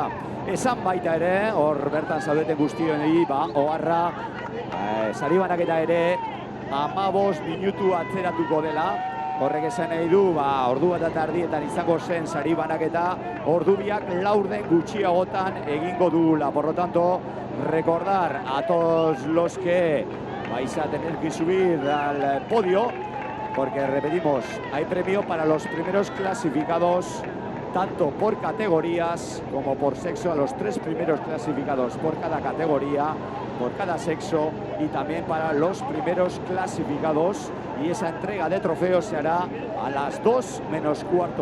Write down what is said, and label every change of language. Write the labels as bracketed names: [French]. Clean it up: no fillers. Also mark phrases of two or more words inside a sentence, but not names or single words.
[Basque] Esan baita ere, hor bertan zaudeten guztionei, oharra, saribanaketa ere, 15 minutu atzeratuko dela, horrek esan nahi du, ordu bat eta erdietan izango zen saribanaketa, ordubiak laurden gutxiagotan egingo dugula. [Spanish] Por lo tanto, recordar a todos los que vais a tener que subir al podio, porque repetimos, hay premio para los primeros clasificados, tanto por categorías como por sexo, a los 3 primeros clasificados por cada categoría, por cada sexo, y también para los primeros clasificados, y esa entrega de trofeos se hará a las 2 menos cuarto.